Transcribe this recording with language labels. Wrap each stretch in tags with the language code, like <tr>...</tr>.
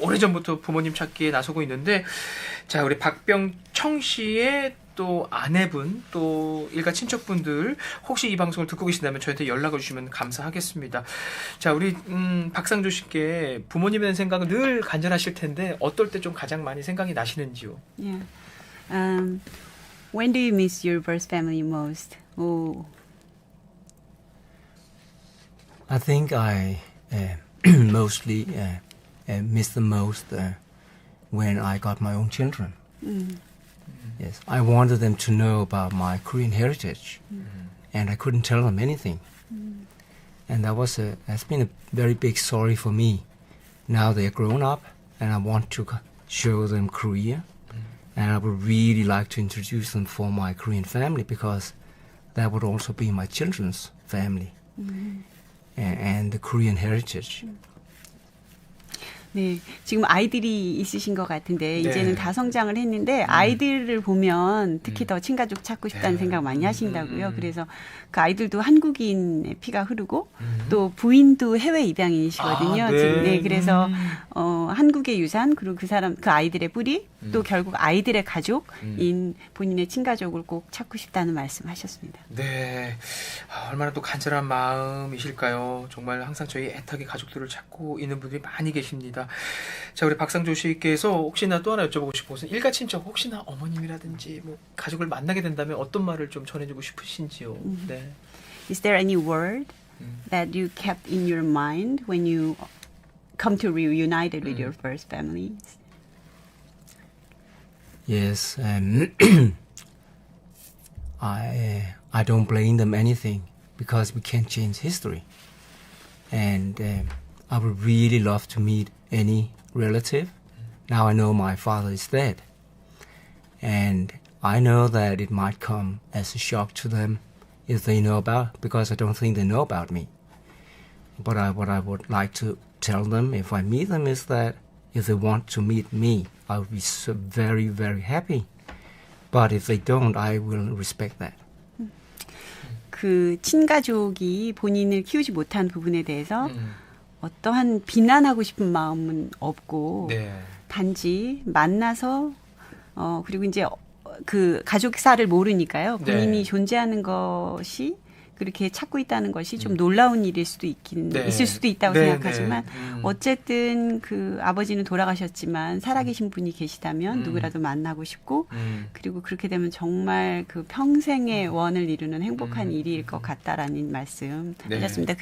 <ko>오래전부터 부모님 찾기에 나서고 있는데, 자, 우리 박병청 씨의 또 아내분, 또 일가 친척분들 혹시 이 방송을 듣고 계신다면 저희한테 연락을 주시면 감사하겠습니다. 자, 우리 박상조 씨께 부모님에 대한 생각은 늘 간절하실 텐데 어떨 때 좀 가장 많이 생각이 나시는지요?</ko> <en>Yeah. When do you miss your birth family most? Oh. I think I mostly miss the most when I got my own children. Yes, I wanted them to know about my Korean heritage, and I couldn't tell them anything. And that's been a very big sorry for me. Now they're grown up, and I want to show them Korea, and I would really like to introduce them for my Korean family, because that would also be my children's family and the Korean heritage.</en> <ko>네, 지금 아이들이 있으신 것 같은데 이제는 다 성장을 했는데 아이들을 보면 특히 더 친가족 찾고 싶다는 생각 많이 하신다고요. 그래서 그 아이들도 한국인의 피가 흐르고 또 부인도 해외 입양인이시거든요. 지금. 네, 그래서 한국의 유산 그리고 그 아이들의 뿌리 또 결국 아이들의 가족인 본인의 친가족을 꼭 찾고 싶다는 말씀하셨습니다. 네, 얼마나 또 간절한 마음이실까요? 정말 항상 저희 애타게 가족들을 찾고 있는 분들이 많이 계십니다. 자, 우리 박상조 씨께서 혹시나 또 하나 여쭤보고 싶은 것은 일가 친척 혹시나 어머님이라든지 뭐 가족을 만나게 된다면 어떤 말을 좀 전해주고 싶으신지요? 네.</ko> <en>Is there any word that you kept in your mind when you come to reunited with your first families? Yes, I don't blame them anything because we can't change history, and I would really love to meet any relative. Now I know my father is dead, and I know that it might come as a shock to them if they know about, because I don't think they know about me. But what I would like to tell them if I meet them is that if they want to meet me, I would be so very, very happy. But if they don't, I will respect that.</en> <ko>그 친가족이 본인을 키우지 못한 부분에 대해서 어떠한 비난하고 싶은 마음은 없고 단지 만나서 그리고 이제 그 가족사를 모르니까요. 본인이 존재하는 것이 그렇게 찾고 있다는 것이 좀 놀라운 일일 수도 있을 수도 있다고 생각하지만 어쨌든 그 아버지는 돌아가셨지만 살아계신 분이 계시다면 누구라도 만나고 싶고 그리고 그렇게 되면 정말 그 평생의 원을 이루는 행복한 일일 것 같다라는 말씀 하셨습니다.</ko>